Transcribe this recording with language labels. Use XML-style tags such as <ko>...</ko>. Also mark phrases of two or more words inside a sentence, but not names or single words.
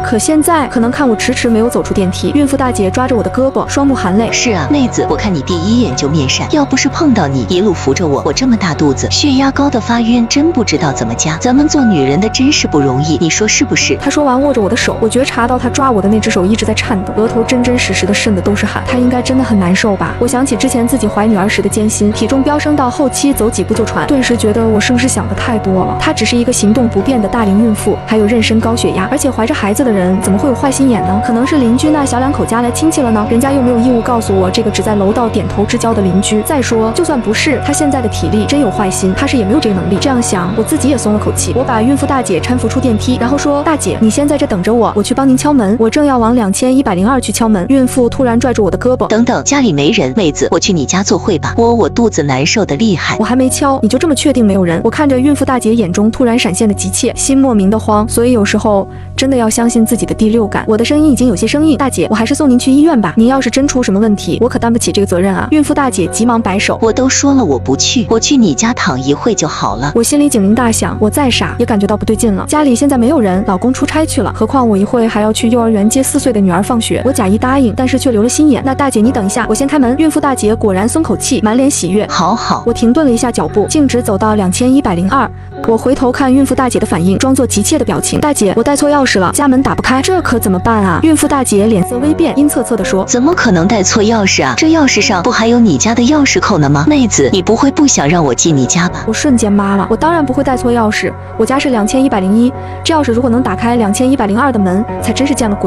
<zh>可現在可能看我遲遲沒有走出電梯，孕婦大姐抓着我的胳膊，雙目含淚。是啊，妹子，我看你第一眼就面善，要不是碰到你一路扶着我這麼大肚子，血压高的發暈，真不知道怎麼加。咱們做女人的真是不容易，你說是不是？她说完握着我的手，我覺察到她抓我的那只手一直在顫抖，額頭真真實實的滲的都是汗。她應該真的很難受吧？我想起之前自己懷女兒時的艱辛，體重飆升到後期走幾步就喘，頓時覺得我是不是想的太多了？她只是一個行動不便的大齡孕婦，還有妊娠高血壓，而且懷着孩子的人怎麼會有壞心眼呢？可能是鄰居那小2口家來親戚了呢？人家又沒有義務告訴我這個只在樓道點頭之交的鄰居。再說，就算不是，她現在的體力真有壞心，她是也沒有這個能力。這樣想，我自己也鬆了口氣。我把孕婦大姐搀扶出電梯，然後說：“大姐，你先在這等着我，我去幫您敲門。” 我正要往2102去敲门，孕婦突然拽住我的胳膊：“ 等等，家裡沒人，妹子，我去你家坐會吧，我肚子難受的厲害。” 我還沒敲，你就這麼確定沒有人？我看着孕婦大姐眼中突然閃現的急切，心莫名的慌。所以有時候真的要相信自己的第六感。我的聲音已經有些生硬：“大姐，我還是送您去醫院吧。您要是真出什麼問題，我可擔不起這個責任啊。”孕婦大姐急忙擺手：“ 我都說了我不去，我去你家躺一會就好了。” 我心裡警鈴大響，我再傻也感覺到不對勁了。家裡現在沒有人，老公出差去了，何況我一會還要去幼兒園接4歲的女兒放學。我假意答應，但是卻留了心眼。那大姐你等一下，我先開門。孕婦大姐果然鬆口氣，滿臉喜悅。好好。我停頓了一下腳步，徑直走到2102。我回頭看孕婦大姐的反應，裝作急切的表情：“大姐，我帶錯鑰匙了，家門打不開，這可怎么辦啊？”孕婦大姐臉色微變，陰恻恻地說：“ 怎麼可能帶錯鑰匙啊？這鑰匙上不還有你家的鑰匙扣呢嗎？妹子，你不會不想讓我進你家吧？” 我瞬間麻了，我當然不會帶錯鑰匙，我家是2101，這鑰匙如果能打開2102的門，才真是見了鬼。</zh>